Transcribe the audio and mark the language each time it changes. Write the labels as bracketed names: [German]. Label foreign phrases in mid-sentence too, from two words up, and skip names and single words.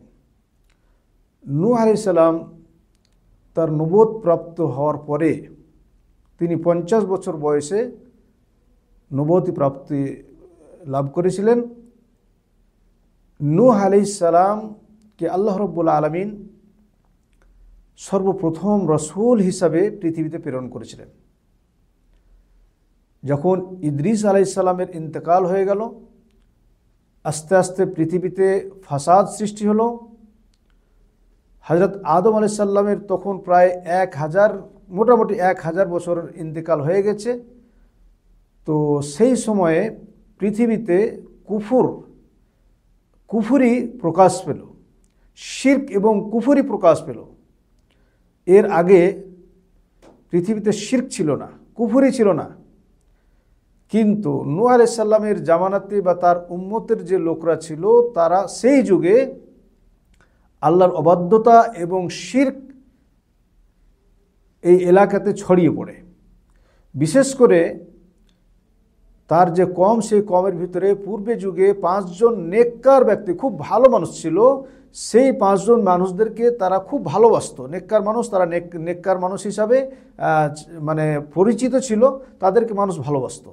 [Bangla] নূহ আলাইহিস সালাম তার নবুয়ত প্রাপ্ত হওয়ার পরে তিনি 50 বছর বয়সে নবুয়তি প্রাপ্তি লাভ করেছিলেন। নূহ আলাইহিস সালামকে আল্লাহ রাব্বুল আলামিন সর্বপ্রথম রসূল হিসাবে পৃথিবীতে প্রেরণ করেছিলেন। যখন ইদ্রিস আলাইহিস সালামের इंतकाल হয়ে গেল, আস্তে আস্তে পৃথিবীতে ফাসাদ সৃষ্টি হলো। হযরত আদম আলাইহিস সালামের তখন প্রায় 1000 মোটামুটি 1000 বছরের इंतकाल হয়ে গেছে। তো সেই সময়ে পৃথিবীতে কুফরি প্রকাশ পেল, শিরক এবং কুফরি প্রকাশ পেল। এর আগে পৃথিবীতে শির্ক ছিলো না, কুফুরী ছিলো না, কিন্তু নূহ আলাইহিস সালামের জামানাতে বা তার উম্মতের যে লোকরা ছিলো তারা সেই যুগে আল্লাহর অবাধ্যতা এবং শির্ক এই এলাকাতে ছড়িয়ে পড়ে। বিশেষ করে তার যে কম, সেই কমের ভিতরে পূর্বে যুগে 5 জন নেককার ব্যক্তি, খুব ভালো মানুষ ছিল। সেই 5 জন মানুষদেরকে তারা খুব ভালোবাসতো। নেককার মানুষ, তারা নেককার মানুষ হিসাবে মানে পরিচিত ছিল, তাদেরকে মানুষ ভালোবাসতো।